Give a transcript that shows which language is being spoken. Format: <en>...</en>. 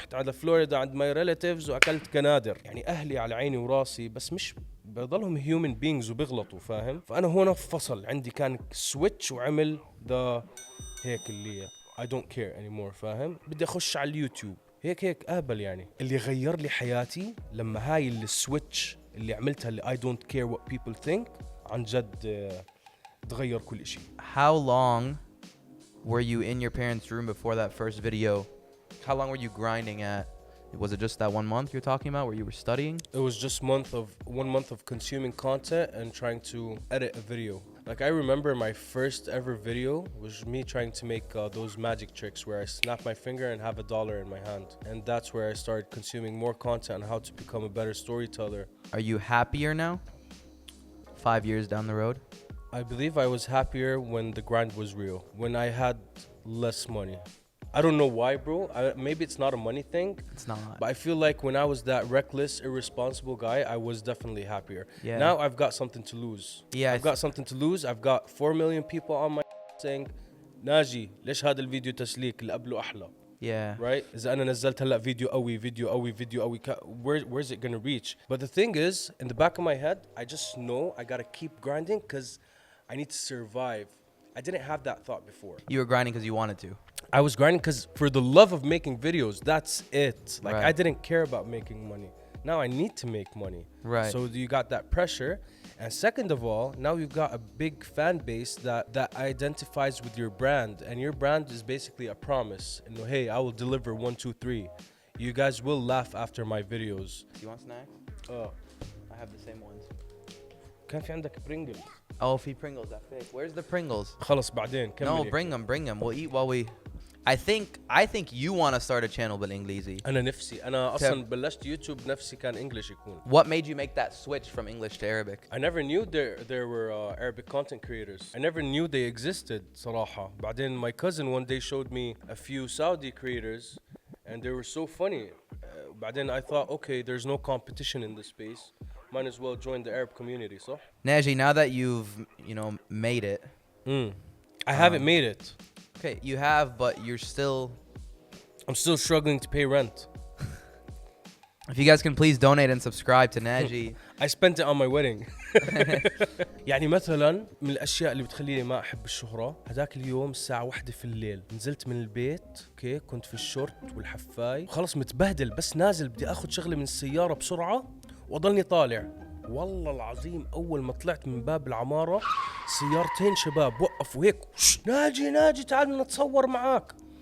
<ar>رحت على فلوريدا عند ماي ريلاتيفز واكلت كنادر. يعني اهلي على عيني وراسي، بس مش بضلهم هيومن بينجز وبيغلطوا، فاهم؟ فانا هون فصل عندي، كان سويتش وعمل ذا هيك اللي</ar> <en>I don't care anymore،</en> <ar>فاهم؟ بدي اخش على اليوتيوب هيك اهبل. يعني اللي غير لي حياتي لما هاي السويتش اللي عملتها اللي</ar> <en>I don't care what people think،</en> <ar>عن جد تغير كل شيء.</ar> <en>How long were you in your parents' room before that first video? How long were you grinding at? Was it just that 1 month you're talking about where you were studying? It was just 1 month of consuming content and trying to edit a video. Like I remember my first ever video was me trying to make those magic tricks where I snap my finger and have $1 in my hand. And that's where I started consuming more content on how to become a better storyteller. Are you happier now? 5 years down the road? I believe I was happier when the grind was real, when I had less money. I don't know why, bro. Maybe it's not a money thing. It's not. But I feel like when I was that reckless, irresponsible guy, I was definitely happier. Yeah. Now I've got something to lose. Yeah, I've got something to lose. I've got 4 million people on my saying,</en> <ar>ناجي ليش هذا الفيديو تسليك اللي قبله أحلى.</ar> <en>Yeah. Right?</en> <ar>إذا أنا نزلت هلا فيديو قوي</ar> <en>where's it gonna reach? But the thing is, in the back of my head, I just know I gotta keep grinding because I need to survive. I didn't have that thought before. You were grinding because you wanted to. I was grinding because for the love of making videos, that's it. Like Right. I didn't care about making money. Now I need to make money. Right. So you got that pressure. And second of all, now you've got a big fan base that identifies with your brand. And your brand is basically a promise. You know, hey, I will deliver 1, 2, 3. You guys will laugh after my videos. Do you want snacks? I have the same ones.</en> <ar>كان في عندك Pringles.</ar> <en>Oh,</en> <ar>في</ar> <en>Pringles, that fake. Where's the Pringles?</en> <ar>خلص بعدين</ar> <en>No,</en> <ar>كملي.</ar> <en>bring them. We'll eat while we... I think you want to start a channel</en> <ar>بالإنجليزي. أنا أصلاً بلشت يوتيوب نفسي كان English يكون.</ar> <en>What made you make that switch from English to Arabic? I never knew there were Arabic content creators. I never knew they existed</en> <ar>صراحة. بعدين</ar> <en>my cousin one day showed me a few Saudi creators and they were so funny.</en> <ar>بعدين</ar> <en>I thought, okay, there's no competition in this space. Might as well join the Arab community,</en> <ar>صح?</ar> <en>Naji, now that you've, made it. I haven't made it. Okay, you have, but I'm still struggling to pay rent. If you guys can please donate and subscribe to Naji. I spent it on my wedding.</en> <ar>يعني مثلا من الاشياء اللي بتخليني ما احب الشهرة، هذاك اليوم الساعة 1 في الليل نزلت من البيت، اوكي، كنت في الشورت والحفاي وخلص متبهدل، بس نازل بدي اخذ شغلة من السيارة بسرعة واضلني طالع. والله العظيم اول ما طلعت من باب العمارة سيارتين شباب وقفوا هيك، ناجي تعال نتصور معاك.</ar>